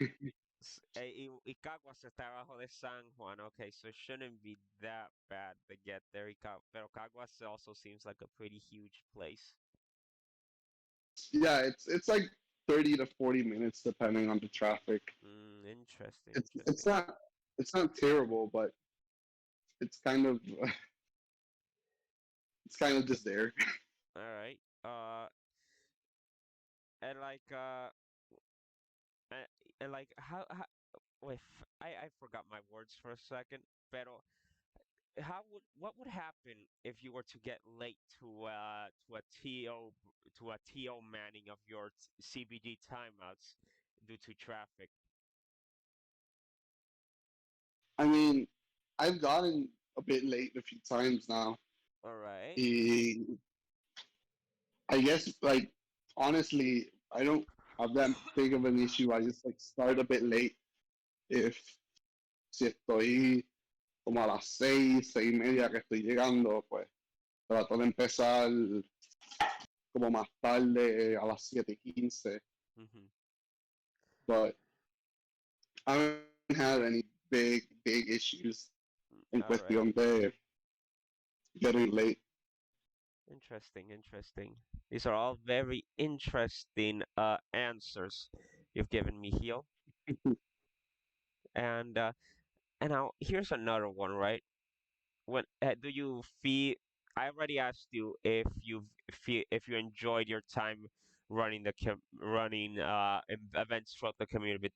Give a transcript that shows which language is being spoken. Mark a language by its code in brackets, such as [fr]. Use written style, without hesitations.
[es] Y Caguas está abajo de San Juan. [en] Okay, so it shouldn't be that bad to get there. Pero Caguas also seems like a pretty huge place. Yeah, it's like 30 to 40 minutes depending on the traffic. Interesting, It's it's interesting. not it's not terrible, but it's kind of it's kind of just there. All right. And like uh, and like how wait, I forgot my words for a second. Pero how would what would happen if you were to get late to a TO manning of your CBG timeouts due to traffic? I mean, I've gotten a bit late a few times now. All right. Y I guess like honestly, I don't have that big of an issue. I just like start a bit late. [es] If si estoy como a las 6, 6:30 que estoy llegando, pues trato de empezar como más tarde a las 7:15. Mm-hmm. [en] But I haven't had any big issues en All right. [es] cuestión de getting late. [en] Interesting. These are all very interesting answers you've given me, Heel. And now here's another one, right? When do you feel? I already asked you if you enjoyed your time running running events throughout the community.